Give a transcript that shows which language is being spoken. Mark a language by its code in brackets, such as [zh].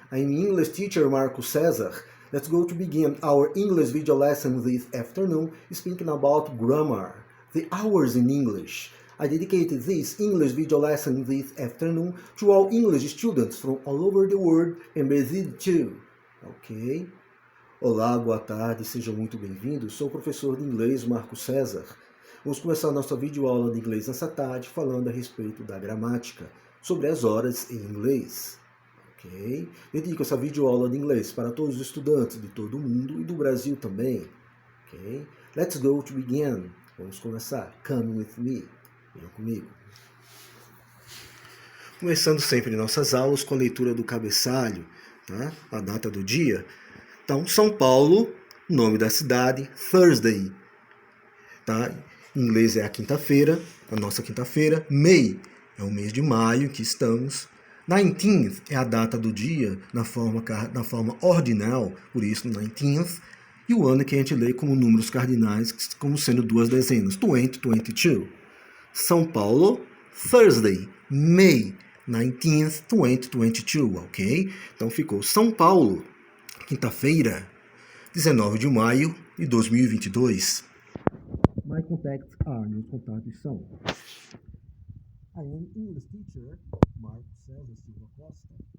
[en] I'm English teacher Marcos Cesar. Let's go to begin our English video lesson this afternoon, speaking about grammar, the hours in English. I dedicated this English video lesson this afternoon to all English students from all over the world and Brazil too. Ok? [pt] Olá, boa tarde, sejam muito bem-vindos. Sou o professor de inglês Marcos Cesar. Vamos começar a nossa videoaula de inglês nessa tarde falando a respeito da gramática, sobre as horas em inglês. Ok? Dedico essa videoaula de inglês para todos os estudantes de todo o mundo e do Brasil também. [en] Ok? Let's go to begin. [pt] Vamos começar. [en] Come with me. [pt] Venham comigo. Começando sempre nossas aulas com a leitura do cabeçalho, tá? A data do dia. Então, São Paulo, nome da cidade, Thursday. Tá? Em inglês é a quinta-feira, a nossa quinta-feira. May é o mês de maio que estamos. 19th é a data do dia na forma ordinal, por isso 19th. E o ano que a gente lê como números cardinais, como sendo duas dezenas, 2022. [en] São Paulo, Thursday, May 19th, 2022, ok? [pt] Então ficou São Paulo, quinta-feira, 19 de maio de 2022. [en] My contacts are, [pt] meus contatos são. [en] I am English teacher, Marcos Cesar Silva Costa.